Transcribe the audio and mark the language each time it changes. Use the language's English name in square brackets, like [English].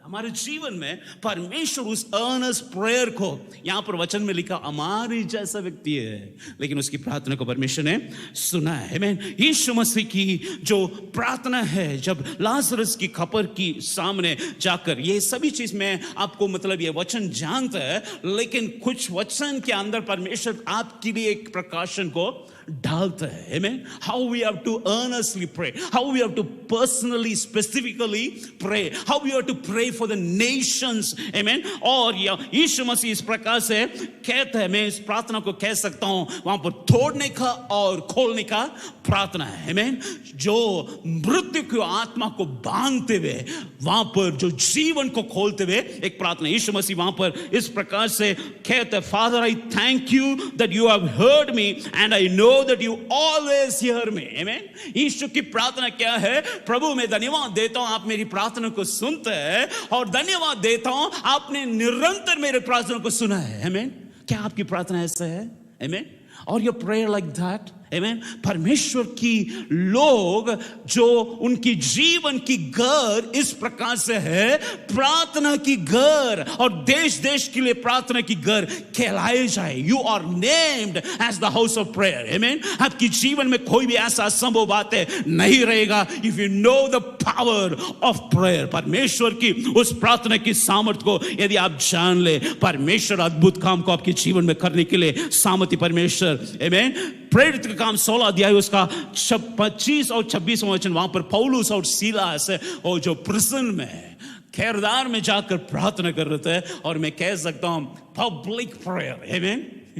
[Hindi] हमारे जीवन में परमेश्वर उस अर्नेस्ट प्रेयर को, यहां पर वचन में लिखा हमारी जैसा व्यक्ति है, लेकिन उसकी प्रार्थना को परमेश्वर ने सुना है। आमीन। यीशु मसीह की जो प्रार्थना है, जब लाजरस की खबर की सामने जाकर, ये सभी चीज में आपको मतलब ये वचन जानता है, लेकिन कुछ वचन के अंदर परमेश्वर आपके लिए एक प्रकाशन को डालता है। Amen. [English] How we have to earnestly pray, how we have to personally specifically pray, how we have to pray for the nations. Amen. [Hindi] और यीशु मसीह इस प्रकार से कहते हैं, मैं इस प्रार्थना को कह सकता हूं, वहां पर तोड़ने का और खोलने का प्रार्थना है। Amen. जो मृत्यु की आत्मा को बांधते हुए, वहां पर जो जीवन को खोलते हुए एक प्रार्थना। यीशु मसीह वहां पर इस प्रकार से कहते हैं, [English] Father, I thank you that you have heard me and I know that you always hear me. Amen. [Hindi] यीशु की प्रार्थना क्या है? प्रभु मैं धन्यवाद देता हूं आप मेरी प्रार्थना को सुनते हैं, और धन्यवाद देता हूं आपने निरंतर मेरे प्रार्थना को सुना है। Amen. क्या आपकी प्रार्थना ऐसा है? Amen. [English] Or your prayer like that? Amen. [Hindi] परमेश्वर की लोग जो उनकी जीवन की घर इस प्रकार से है, प्रार्थना की घर, और देश देश के लिए प्रार्थना की घर कहलाए जाए। [English] You are named as the house of prayer. Amen. [Hindi] आपकी जीवन में कोई भी ऐसा असंभव बातें नहीं रहेगा [English] if you know the power of prayer. [Hindi] परमेश्वर की उस प्रार्थना की सामर्थ्य को यदि आप जान ले, परमेश्वर अद्भुत काम को आपके जीवन में करने के लिए सामर्थ्य परमेश्वर। Amen. प्रेरित का काम 16 अध्याय उसका 25 और 26 वचन, वहां पर पौलुस और सीलास और जो प्रिजन में कैरदार में जाकर प्रार्थना कर रहे थे, और मैं कह सकता हूं [English] Public prayer. [Hindi] आमीन।